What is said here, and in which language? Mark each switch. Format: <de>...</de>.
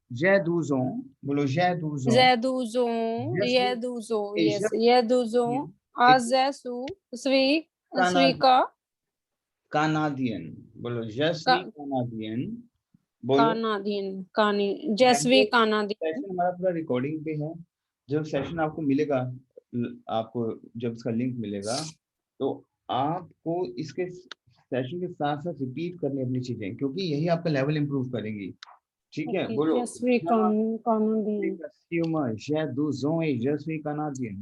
<fr>J'ai 12 ans.</fr> <hi>बोलो</hi> <fr>j'ai 12 ans. J'ai 12 ans. J'ai 12 ans. Yes. J'ai 12 ans. Je suis Canadien.</fr> <hi>बोलो</hi> <fr>je suis Canadien. Canadien. Je suis Canadien.</fr> <hi>Session हमारा पूरा recording पे है. जब session आपको मिलेगा, आपको जब इसका लिंक मिलेगा तो आपको इसके सेशन के साथ साथ रिपीट करनी अपनी चीजें, क्योंकि यही आपका लेवल इंप्रूव करेंगी. ठीक है. बोलो.</hi> <fr>Je suis Canadien. J'ai 12 ans et je suis canadien.</fr>